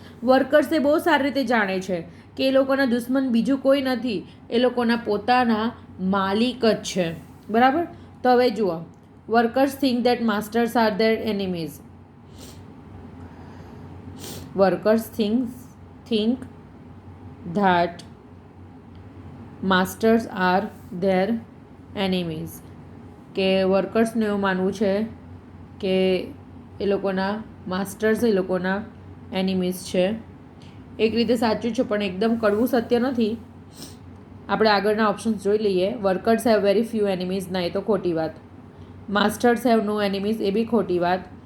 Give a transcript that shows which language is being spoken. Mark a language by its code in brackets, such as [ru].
[gu] Workers એ બહુ સારી રીતે જાણે છે કે એ લોકોના દુશ્મન બીજું કોઈ નથી, એ લોકોના પોતાના માલિક જ છે. બરાબર. તો હવે જુઓ. [en] Workers think that masters are their enemies. Workers think that masters are their enemies. [gu] કે વર્કર્સને એવું માનવું છે કે એ લોકોના માસ્ટર્સ એ લોકોના એનિમીઝ છે. એક રીતે સાચું છે પણ એકદમ કડવું સત્ય નથી. આપણે આગળના ઓપ્શન્સ જોઈ લઈએ. [en] workers have very few enemies, [gu] ના એ તો ખોટી વાત. [en] masters have no enemies, [gu] એ બી ખોટી વાત.